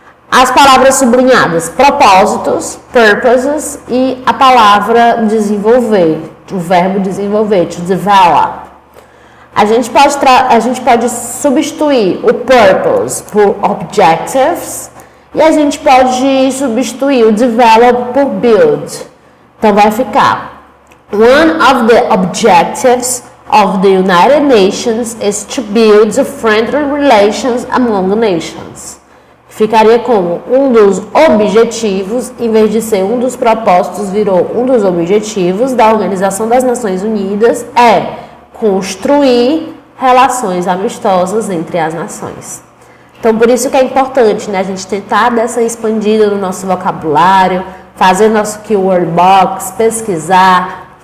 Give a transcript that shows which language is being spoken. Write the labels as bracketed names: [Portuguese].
[Portuguese] As palavras sublinhadas: propósitos, purposes, e a palavra desenvolver, o verbo desenvolver, to develop. A gente pode substituir o purpose por objectives e a gente pode substituir o develop por build. Então vai ficar: [English] one of the objectives of the United Nations is to build friendly relations among nations. [Portuguese] Ficaria como um dos objetivos, em vez de ser um dos propósitos, virou um dos objetivos da Organização das Nações Unidas é construir relações amistosas entre as nações. Então, por isso que é importante, né, a gente tentar dar essa expandida no nosso vocabulário, fazer nosso keyword box, pesquisar.